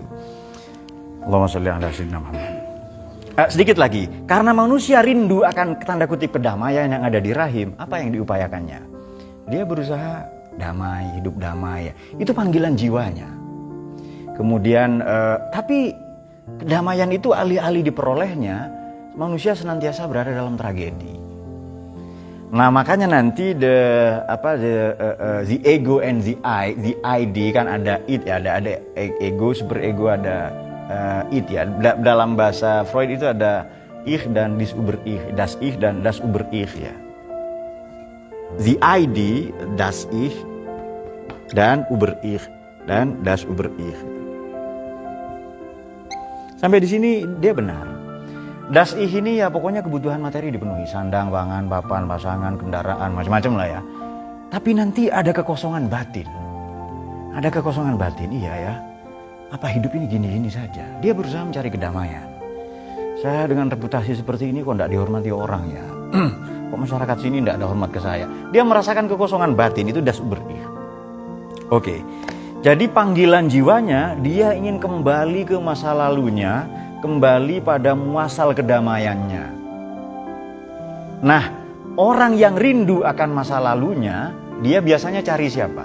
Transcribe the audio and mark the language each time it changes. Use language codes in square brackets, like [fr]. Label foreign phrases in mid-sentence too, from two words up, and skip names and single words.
[ar] اللهم صل على سيدنا محمد. [id] Sedikit lagi, karena manusia rindu akan tanda kutip kedamaian yang ada di rahim, apa yang diupayakannya? Dia berusaha damai, hidup damai. Itu panggilan jiwanya. Kemudian, tapi kedamaian itu alih-alih diperolehnya, manusia senantiasa berada dalam tragedi. Nah makanya nanti [en] the ego and the id [id] kan ada it ya, ada ego, [en] super ego, [id] ada it ya. Dalam bahasa Freud itu ada ich dan [de] das ich [id] dan [de] das über ich [id] ya. [en] The id, [de] das ich dan über ich dan das über ich. [id] Sampai di sini dia benar. [de] Das ich [id] ini ya pokoknya kebutuhan materi dipenuhi. Sandang, pangan, papan, pasangan, kendaraan, macam-macam lah ya. Tapi nanti ada kekosongan batin. Ada kekosongan batin, iya ya. Apa hidup ini gini-gini saja? Dia berusaha mencari kedamaian. Saya dengan reputasi seperti ini kok tidak dihormati orang ya. Kok masyarakat sini tidak ada hormat ke saya? Dia merasakan kekosongan batin, itu [de] das über ich. [id] Oke. Jadi panggilan jiwanya, dia ingin kembali ke masa lalunya, kembali pada muasal kedamaiannya. Nah, orang yang rindu akan masa lalunya, dia biasanya cari siapa?